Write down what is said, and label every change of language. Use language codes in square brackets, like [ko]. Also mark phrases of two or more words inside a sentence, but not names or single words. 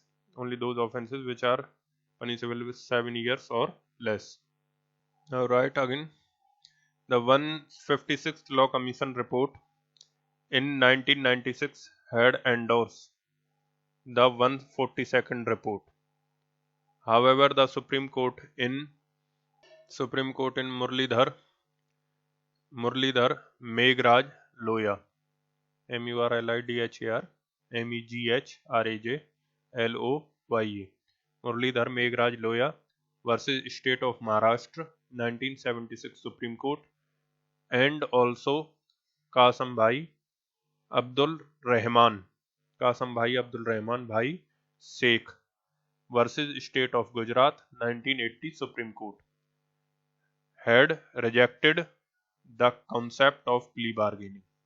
[en] Only those offenses which are punishable with 7 years or less. Now right again, the 156th Law Commission report in 1996 had endorsed the 142nd report. However, the Supreme Court in Muralidhar Meghraj Loya, Murlidhar Meghraj Loya, Muralidhar Meghraj Loya versus State of Maharashtra, 1976 Supreme Court, and also Kasam Bhai Abdul Rahman Bhai Sheikh versus State of Gujarat, 1980 Supreme Court, had rejected the concept of plea bargaining.